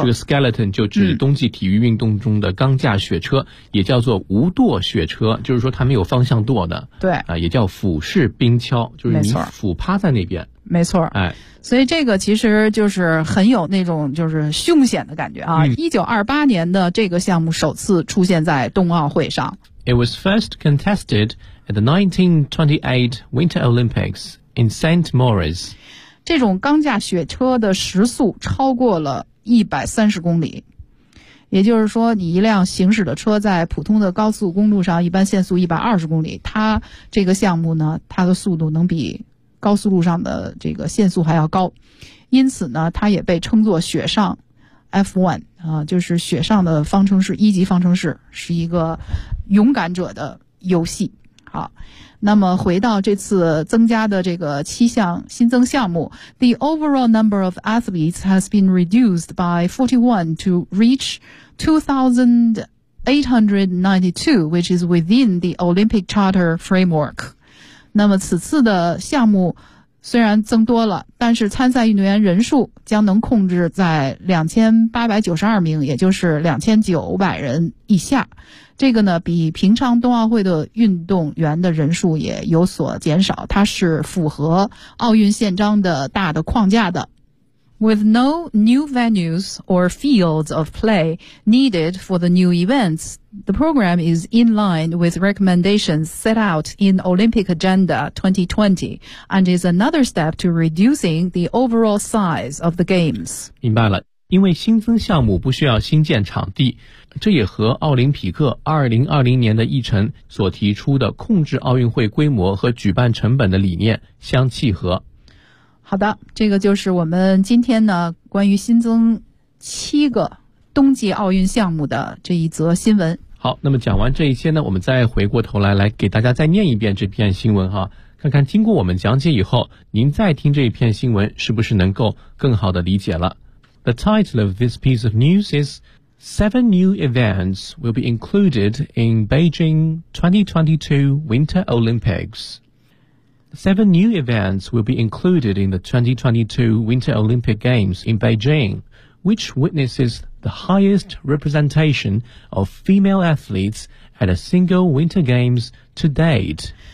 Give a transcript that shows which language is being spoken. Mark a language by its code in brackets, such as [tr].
[zh] 这个 skeleton 就指冬季体育运动中的钢架雪车，也叫做无舵雪车，就是说它没有方向舵的，对啊，也叫俯视冰橇，就是你俯趴在那边，没错，哎，所以这个其实就是很有那种就是凶险的感觉啊。 1928年的这个项目首次出现在冬奥会上。 [en] It was first contested at the 1928 Winter Olympics in St. Moritz. [zh] 这种钢架雪车的时速超过了130公里。也就是说你一辆行驶的车在普通的高速公路上一般限速120公里，它这个项目呢它的速度能比高速路上的这个限速还要高，因此呢它也被称作雪上 F1 啊，就是雪上的方程式，一级方程式，是一个勇敢者的游戏。好，那么回到这次增加的这个七项新增项目， [en] The overall number of athletes has been reduced by 41 to reach 2,000 892, which is within the Olympic Charter framework. [zh] 那么此次的项目虽然增多了，但是参赛运动员人数将能控制在2892名，也就是2900人以下。这个呢，比平常冬奥会的运动员的人数也有所减少，它是符合奥运宪章的大的框架的。 [en] With no new venues or fields of play needed for the new events, the program is in line with recommendations set out in Olympic Agenda 2020 and is another step to reducing the overall size of the games. [zh] 明白了，因为新增项目不需要新建场地，这也和奥林匹克2020年的议程所提出的控制奥运会规模和举办成本的理念相契合。好的，这个就是我们今天呢关于新增七个冬季奥运项目的这一则新闻。好，那么讲完这一些呢，我们再回过头来来给大家再念一遍这篇新闻哈，看看经过我们讲解以后，您再听这一篇新闻是不是能够更好的理解了。 [en] The title of this piece of news is Seven new events will be included in Beijing 2022 Winter Olympics. Seven new events will be included in the 2022 Winter Olympic Games in Beijing, which witnesses the highest representation of female athletes at a single Winter Games to date.